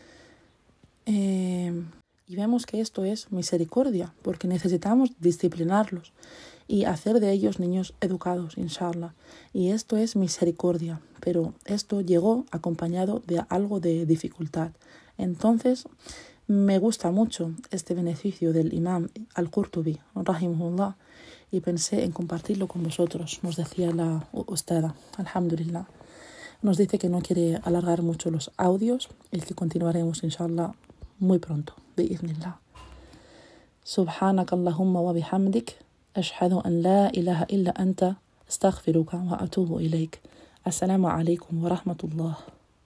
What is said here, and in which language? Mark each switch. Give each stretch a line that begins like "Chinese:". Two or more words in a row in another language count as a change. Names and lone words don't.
Spanish: Y vemos que esto es misericordia, porque necesitamos disciplinarlos y hacer de ellos niños educados, inshallah. Y esto es misericordia, pero esto llegó acompañado de algo de dificultad. Entonces, me gusta mucho este beneficio del imam al-Qurtubi, rahimahullah, y pensé en compartirlo con vosotros. Nos decía la ustada, alhamdulillah. Nos dice que no quiere alargar mucho los audios y que continuaremos, inshallah, muy pronto, bi'idhnillah.
Arabic: سبحانك اللهم وبحمدك، أشهد أن لا إله إلا أنت، أستغفرك وأتوب إليك. السلام عليكم ورحمة الله.